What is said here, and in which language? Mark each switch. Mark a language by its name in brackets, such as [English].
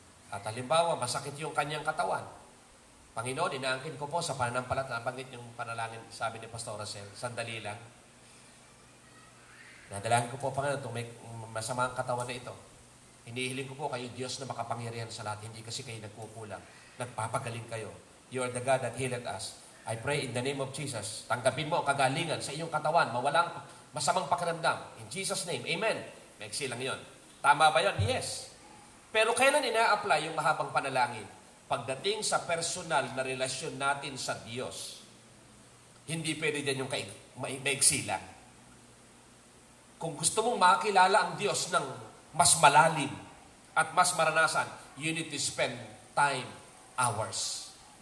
[Filipino] At halimbawa, masakit yung kanyang katawan. Panginoon, inaangkin ko po sa pananampalataya. Nabanggit yung panalangin, sabi ni Pastor Rosel, sandali lang. Nadalangin ko po, Panginoon, itong may masamang katawan na ito. Hinihiling ko po kayo, Diyos na makapangyarihan sa lahat, hindi kasi kayo nagkukulang. Nagpapagaling kayo. [English] You are the God that healed us. I pray in the name of Jesus. [Filipino] Tanggapin mo ang kagalingan sa iyong katawan. Mawalang masamang pakiramdam. [English] In Jesus' name, amen. [Filipino] Maiksi lang yun. Tama ba yun? Yes. Pero kailan ina-apply yung mahabang panalangin? Pagdating sa personal na relasyon natin sa Diyos. Hindi pwede dyan yung maiksi lang. Kung gusto mong makilala ang Diyos ng mas malalim at mas maranasan, [English] you need to spend time, hours.